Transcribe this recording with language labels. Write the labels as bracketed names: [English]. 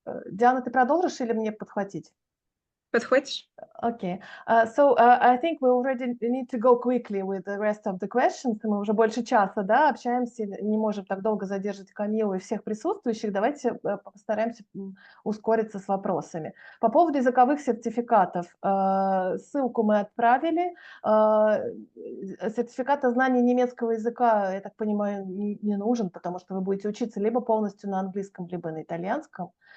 [Russian] Диана, ты продолжишь или мне подхватить? Подхватишь? [English] Okay. So I think we already need to go quickly with the rest of the questions. [Russian] Мы уже больше часа, да, общаемся, не можем так долго задержать Камилу и всех присутствующих. Давайте постараемся ускориться с вопросами. По поводу языковых сертификатов. Ссылку мы отправили. Сертификат о знании немецкого языка, я так понимаю, не нужен, потому что вы будете учиться либо полностью на английском, либо на итальянском.